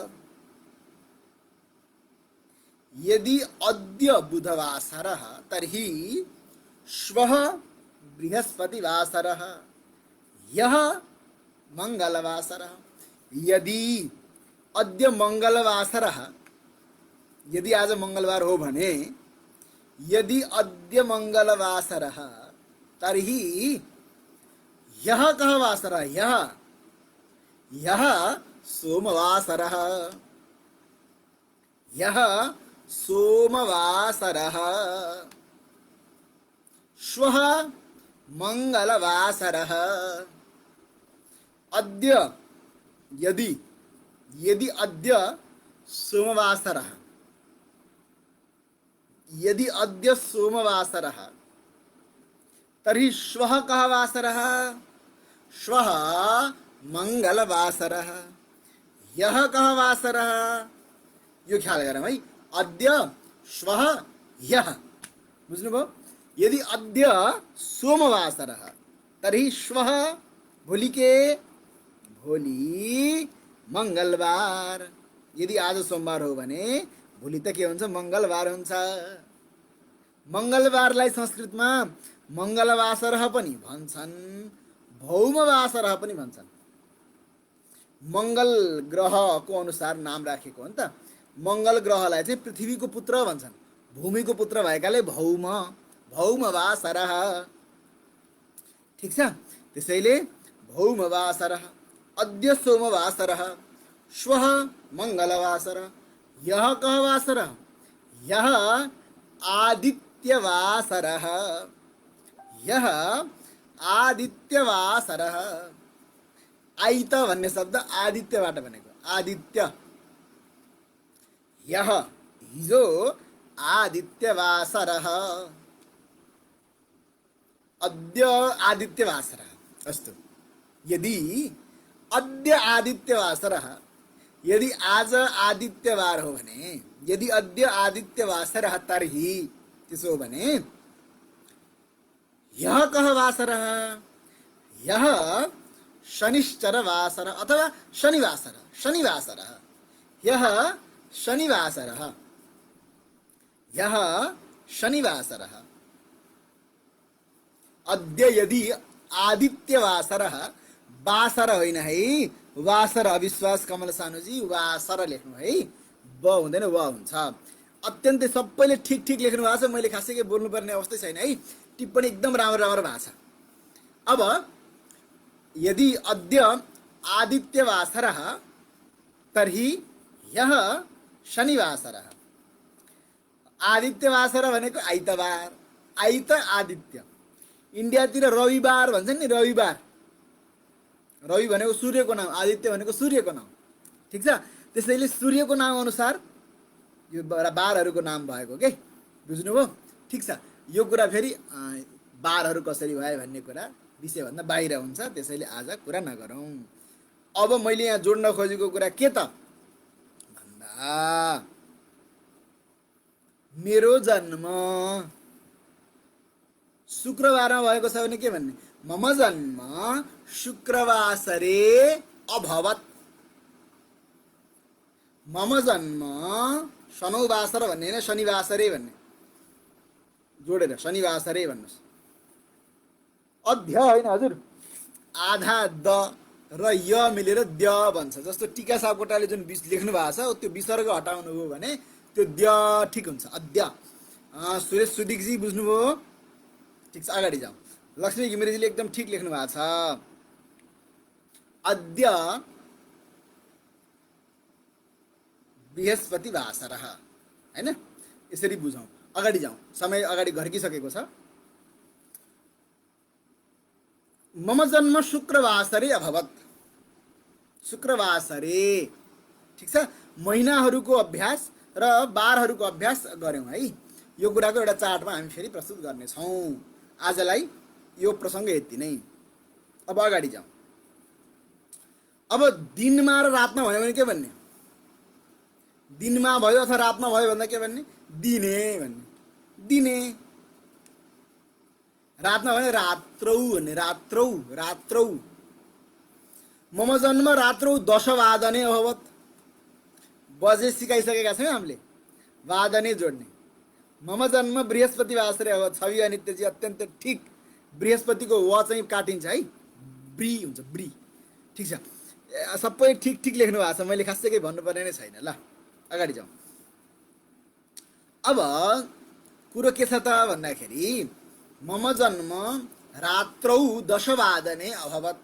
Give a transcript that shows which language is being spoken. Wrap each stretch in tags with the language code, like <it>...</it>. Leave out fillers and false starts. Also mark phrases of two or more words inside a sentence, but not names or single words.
<sa>यदि अद्य बुधवासरः तर्हि श्वः बृहस्पतिवासरः, ह्यः मंगलवासरः। यदि अद्य मंगलवासरः,</sa> <ne>यदि आज मंगलवार हो भने,</ne> <sa>यदि अद्य मंगलवासरः तर्हि ह्यः कः वासरः, ह्यः, ह्यः सोमवासरः, ह्यः सोमवासरः। श्वः मंगलवासरः। अद्य यदि यदि अद्य सोमवासरः, यदि अद्य सोमवासरः तर्हि श्वः कः वासरः, श्वः मंगलवासरः। ह्यः कः वासरः,</sa> <ne>यो ख्याल गरौँ है। अद्य, श्वः, ह्यः, बुझ्नुभयो?</ne> <sa>यदि अद्य सोमवासरः तर्हि श्वः</sa> <ne>भोलि के, भोलि मंगलबार। यदि आज सोमबार हो भने भोलि त के हुन्छ, मंगलबार हुन्छ। मंगलबारलाई संस्कृतमा मंगलवासरः पनि भन्छन्, भौमवासरः पनि भन्छन्। मंगल ग्रहको अनुसार नाम राखेको हो नि त। मंगल ग्रहलाई चाहिँ पृथ्वीको पुत्र भन्छन्, भूमिको पुत्र भएकाले भौम, भौमवासरः। ठिक छ? त्यसैले भौमवासरः।</ne> <sa>अद्य सोमवासरः, श्वः मंगलवासरः, ह्यः कः वासरः, ह्यः आदित्यवासरः, ह्यः आदित्यवासरः।</sa> <ne>आइत भन्ने शब्द आदित्यबाट बनेको, आदित्य।</ne> <sa>ह्यः हिजो आदित्यवासरः, अद्य आदित्यवासरः। अस्तु, यदि अद्य आदित्यवासरः,</sa> <ne>यदि आज आदित्यवार हो भने,</ne> <sa>यदि अद्य आदित्यवासरः तर्हि</sa> <ne>त्यसो हो भने</ne> <sa>ह्यः कः वासरः, ह्यः शनिश्चरवासरः अथवा शनिवासरः, शनिवासरः। ह्यः शनिवासरः, ह्यः शनिवासरः। अद्य यदि आदित्यवासरः,</sa> <ne>वासर होइन है, वासर अविश्वास कमल सानुजी, वासर लेख्नु है, ब हुँदैन व हुन्छ। अत्यन्तै सबैले ठिक ठिक लेख्नु भएको छ, मैले खासै के बोल्नुपर्ने अवस्था छैन है, टिप्पणी एकदम राम्रो राम्रो भएको छ।</ne> <sa>अब यदि अद्य आदित्यवासरः तर्हि ह्यः शनिवासरः।</sa> <ne>आदित्यवासर भनेको आइतबार, आइत आदित्य। इन्डियातिर रविवार भन्छन् नि, रविवार, रवि भनेको सूर्यको नाम, आदित्य भनेको सूर्यको नाम, ठिक छ। त्यसैले सूर्यको नाम अनुसार यो बारहरूको नाम भएको के, बुझ्नुभयो? ठिक छ। यो कुरा फेरि बारहरू कसरी भए भन्ने कुरा विषयभन्दा बाहिर हुन्छ, त्यसैले आज कुरा नगरौँ। अब मैले यहाँ जोड्न खोजेको कुरा के त भन्दा, मेरो जन्म शुक्रबारमा भएको छ भने के भन्ने,</ne> <sa>मम जन्म शुक्रवासरे अभवत्। मम जन्म शनौवासर</sa> <ne>भन्ने होइन, शनिवासरे भन्ने, जोडेर शनिवासरे भन्नुहोस्। अध्य होइन हजुर, आधा द र य मिलेर द भन्छ। जस्तो टीका सापकोटाले जुन लेख्नु भएको छ त्यो विसर्ग हटाउनु हो भने त्यो द ठिक हुन्छ, अद्य। सुरेश सुदिकजी बुझ्नुभयो? ठिक छ, अगाडि जाउँ। लक्ष्मी घिमिरेजीले एकदम ठिक लेख्नु भएको छ।</ne> <sa>अद्य बृहस्पतिवासरः,</sa> <ne>हैन? यसरी बुझौँ, अगाडि जाउँ, समय अगाडि घर्किसकेको छ।</ne> <sa>मम जन्म शुक्रवासरे अभवत्, शुक्रवासरे,</sa> <ne>ठिक छ। महिनाहरूको अभ्यास र बारहरूको अभ्यास गऱ्यौँ है। यो कुराको एउटा चार्टमा हामी फेरि प्रस्तुत गर्नेछौँ। आजलाई यो प्रसङ्ग यति नै। अब अगाडि जाउँ। अब दिनमा र रातमा भयो भने के भन्ने, दिनमा भयो अथवा रातमा भयो भन्दा के भन्ने, दिने भन्ने, दिने। रातमा भने रात्रौ भन्ने,</ne> <sa>रात्रौ, रात्रौ। मम जन्म रात्रौ 10 वादने अभवत्।</sa> <ne>बजे सिकाइसकेका छौँ हामीले, वादने जोड्ने।</ne> <sa>मम जन्म बृहस्पतिवासरे अभवत्।</sa> <ne>छवि अनित्यजी अत्यन्त ठिक। बृहस्पतिको व चाहिँ काटिन्छ है, ब्री हुन्छ, ब्री, ठिक छ। सबै ठिक ठिक लेख्नु भएको छ, मैले खासै केही भन्नुपर्ने नै छैन। ल अगाडि जाउँ। अब कुरो के छ त भन्दाखेरि,</ne> <sa>मम जन्म रात्रौ 10 वादने अभवत्।</sa>